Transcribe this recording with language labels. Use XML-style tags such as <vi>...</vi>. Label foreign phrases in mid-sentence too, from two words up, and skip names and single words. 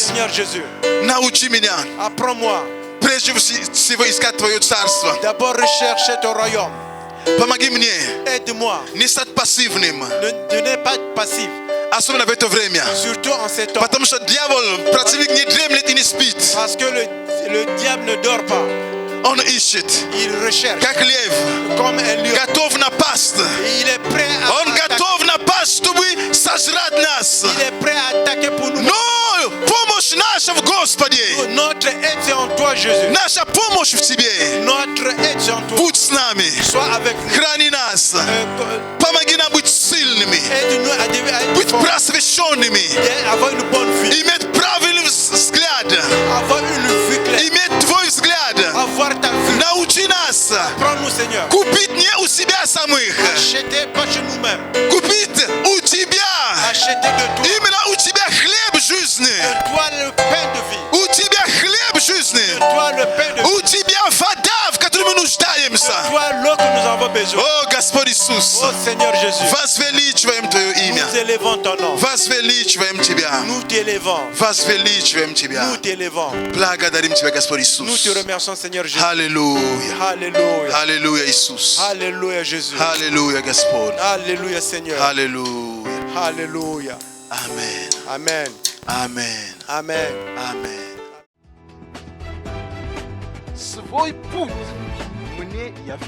<fr>Jésus.</fr> <ru>Научи меня.</ru> <fr>Apprends-moi.</fr> <ru>Прежде всего искать Твое Царство.</ru> <fr>D'abord rechercher ton royaume.</fr> <ru>Помоги мне</ru> <fr>Aide-moi.</fr> <ru>не стать пассивным,</ru> <fr>Ne pas être passif.</fr> <ru>особенно в это время.</ru> <fr>Surtout en ces temps.</fr> <ru>Потому что дьявол, противник, не дремлет и не спит.</ru> <fr>Parce que le diable ne dort pas.</fr> <ru>Он ищет,</ru> <fr>Il recherche.</fr> <ru>как лев,</ru> <fr>Comme un lion.</fr> <ru>готов напасть.</ru> <fr>Et il est prêt à</fr> <ru>Он готов напасть, чтобы сожрать нас.</ru> <fr>Il est prêt à attaquer pour nous.</fr> <ru>Но помощь наша в Господе.</ru> <fr>Notre aide c'est en toi, Jésus.</fr> <ru>Наша помощь в Тебе.</ru> <fr>Notre aide c'est en toi.</fr> <ru>Будь с нами.</ru> <fr>Sois avec nous.</fr> <ru>Храни нас. Помоги нам быть сильными.</ru> <fr>Aide-nous à être</fr> <ru>Быть</ru> <fr>forts.</fr> <ru>просвещенными.</ru> <fr>Avoir une bonne vie.</fr> <ru>Иметь правильный взгляд.</ru> <fr>Avoir une vue claire.</fr> <ru>Иметь Твой взгляд.</ru> <fr>Avoir ta vue.</fr> <ru>Научи нас.</ru> <fr>Prends-nous, Seigneur.</fr> <ru>Купить не у себя самых.</ru> <fr>Acheter pas chez nous-mêmes.</fr> <ru>Купить у Тебя.</ru> <fr>Acheter de toi.</fr> <ru>Именно у Тебя хлеб жизни.</ru> <fr>De toi le pain de vie.</fr> <ru>У Тебя хлеб жизни.</ru> <fr>De toi le pain de vie.</fr> <ru>У Тебя вода, в которой мы</ru> <fr>De</fr> <ru>нуждаемся.</ru> <fr>toi l'eau que nous avons besoin.</fr> <ru>О, Господь Иисус,</ru> <fr>Oh Seigneur Jésus.</fr> <ru>возвеличиваем Твое имя.</ru> <fr>Nous élevons ton nom.</fr> <ru>Возвеличиваем Тебя.</ru> <fr>Nous t'élevons.</fr> <ru>Возвеличиваем Тебя.</ru> <fr>Nous t'élevons.</fr> <ru>Благодарим Тебя, Господь</ru> <fr>Nous te</fr> <ru>Иисус.</ru> <fr>remercions, Seigneur Jésus.</fr> <ru>Аллилуйя.</ru> <fr>Alléluia.</fr> <ru>Аллилуйя, Иисус.</ru> <fr>Alléluia, Jésus.</fr> <ru>Аллилуйя, Господь.</ru> <fr>Alléluia, Seigneur.</fr> <ru>Аллилуйя.</ru> <fr>Alléluia.</fr> <ru>Аминь.</ru> <fr>Amen.</fr> <ru>Аминь.</ru> <fr>Amen.</fr> <ru>Аминь. Свой путь мне яви.</ru>